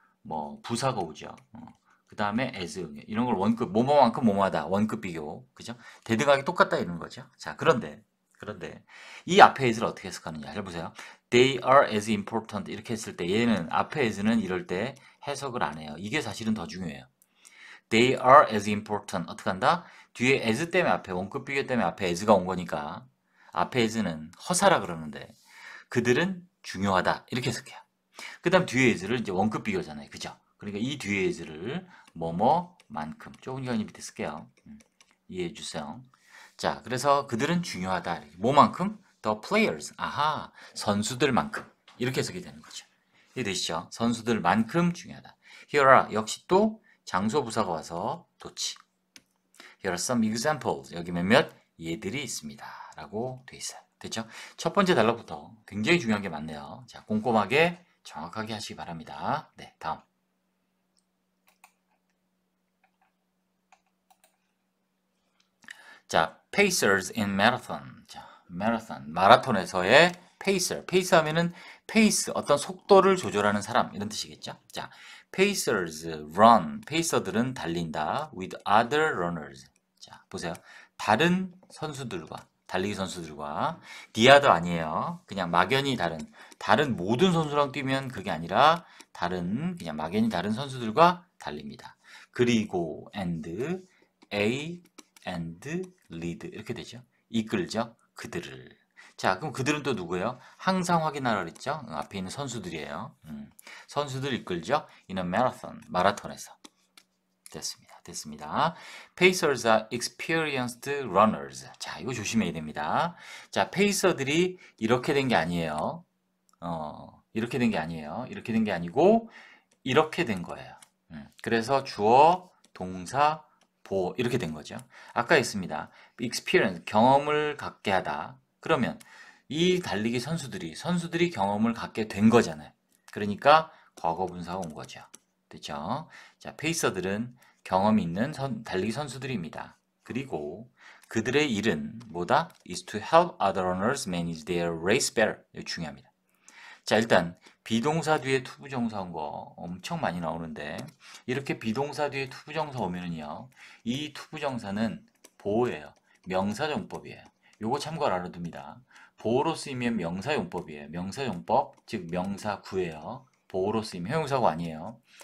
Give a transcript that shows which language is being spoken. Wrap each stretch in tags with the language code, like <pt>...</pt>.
<ko>뭐 부사가 오죠. 그 다음에 as 이런 걸 원급 뭐뭐만큼 뭐뭐하다 원급 비교 그죠? 대등하게 똑같다 이런 거죠. 자, 그런데 이 앞에 as를 어떻게 해석하느냐 잘 보세요.</ko> <en>They are as important</en> <ko>이렇게 했을 때 얘는 앞에 as는 이럴 때 해석을 안 해요. 이게 사실은 더 중요해요.</ko> <en>They are as important</en> <ko>어떻게 한다? 뒤에 as 때문에 앞에 원급 비교 때문에 앞에 as가 온 거니까 앞에 as는 허사라 그러는데 그들은 중요하다 이렇게 해석해요. 그 다음 뒤에 as를 이제 원급 비교잖아요. 그죠? 그러니까 이 뒤에 as를 뭐뭐만큼 좁은 기간이 밑에 쓸게요. 이해해 주세요. 자, 그래서 그들은 중요하다. 뭐만큼?</ko> <en>The players.</en> <ko>아하, 선수들만큼. 이렇게 해석이 되는 거죠. 이해되시죠? 선수들만큼 중요하다.</ko> <en>Here are</en> <ko>역시 또 장소 부사가 와서 도치.</ko> <en>Here are some examples.</en> <ko>여기 몇몇 예들이 있습니다. 라고 돼 있어요. 됐죠? 첫 번째 단락부터 굉장히 중요한 게 많네요. 자, 꼼꼼하게 정확하게 하시기 바랍니다. 네, 다음.</ko> <en>자, pacers in marathon.</en> <ko>자, 마라톤에서의 pacer. pace 하면은 pace, 어떤 속도를 조절하는 사람 이런 뜻이겠죠.</ko> <en>자, pacers run.</en> <ko>pacer들은 달린다</ko> <en>with other runners.</en> <ko>자, 보세요. 다른 선수들과 달리기 선수들과 the other 아니에요. 그냥 막연히 다른 모든 선수랑 뛰면 그게 아니라 그냥 막연히 다른 선수들과 달립니다. 그리고 and</ko> <en>A and lead 이렇게 되죠.</en> <ko>이끌죠. 그들을. 자, 그럼 그들은 또 누구예요? 항상 확인하라 그랬죠? 앞에 있는 선수들이에요. 선수들 이끌죠?</ko> <en>in a marathon,</en> <ko>마라톤에서. 됐습니다. 됐습니다.</ko> <en>Pacers are experienced runners.</en> <ko>자, 이거 조심해야 됩니다. 자, 페이서들이 이렇게 된 게 아니에요. 이렇게 된 게 아니에요. 이렇게 된 게 아니고 이렇게 된 거예요. 그래서 주어, 동사, 보어 이렇게 된 거죠. 아까 있습니다. experience, 경험을 갖게 하다. 그러면 이 달리기 선수들이 경험을 갖게 된 거잖아요. 그러니까 과거 분사가 온 거죠. 됐죠? 자, 페이서들은 경험이 있는 달리기 선수들입니다. 그리고 그들의 일은 뭐다?</ko> <en>is to help other runners manage their race better.</en> <ko>이거 중요합니다. 자, 일단 비동사 뒤에 투부정사 온 거 엄청 많이 나오는데 이렇게 비동사 뒤에 투부정사 오면은요, 이 투부정사는 보어예요. 명사용법이에요. 요거 참고를 알아둡니다. 보어로 쓰이면 명사용법이에요. 명사용법, 즉 명사구예요. 보어로 쓰이면 형용사구 아니에요.</ko>